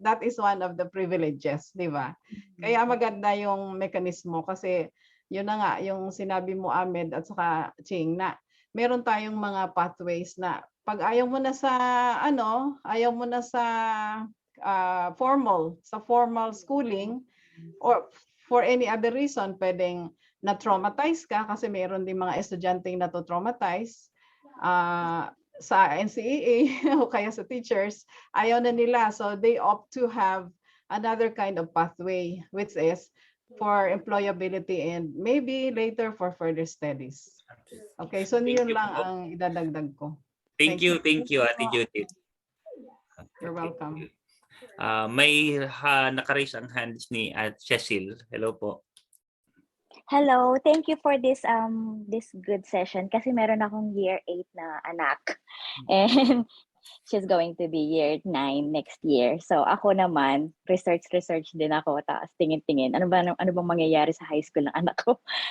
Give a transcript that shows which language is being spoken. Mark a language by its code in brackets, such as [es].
[tl] That is one of the privileges, di ba? Kaya maganda yung mekanismo kasi yun na nga, yung sinabi mo, Ahmed, at saka Ching, na meron tayong mga pathways na pag ayaw mo na sa formal schooling [en] or for any other reason, [tl] pwedeng na-traumatize ka kasi meron din mga estudyanteng na-traumatize sa NCEA o kaya sa teachers, ayaw na nila. [en] So they opt to have another kind of pathway, which is for employability and maybe later for further studies. [tl] Okay, so yun lang ang idadagdag ko. [en] Thank you, Ate Judith. You're welcome. [tl] May naka-raise ang hands ni Cecil. Hello po. [en] Hello, thank you for this good session [tl] kasi meron akong year 8 na anak [en] and she's going to be year 9 next year. [tl] So ako naman, research din ako, tapos tingin-tingin ano bang mangyayari sa high school ng anak ko.